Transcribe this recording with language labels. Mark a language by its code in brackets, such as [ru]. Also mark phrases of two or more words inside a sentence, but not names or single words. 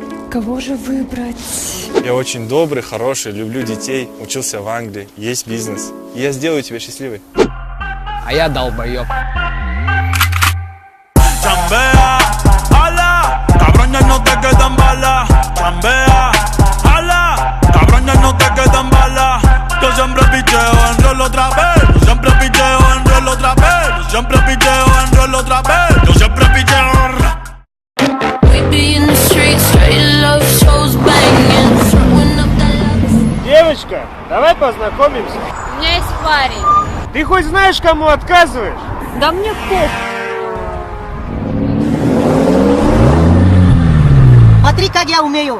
[ru] Кого же выбрать? Я очень добрый, хороший, люблю детей, учился в Англии, есть бизнес. И я сделаю тебя счастливой. А я долбоёб. [es] Chambea, ala, cabrón, ya no te quedan balas. Chambea, ala, cabrón, ya no te quedan balas. Yo siempre picheo, enrolo otra vez. Yo siempre picheo, enrolo otra vez. Yo siempre picheo, enrolo otra vez. Yo siempre picheo. [ru] Девочка, давай познакомимся. У меня есть парень. Ты хоть знаешь, кому отказываешь? Да мне похуй. Смотри, как я умею.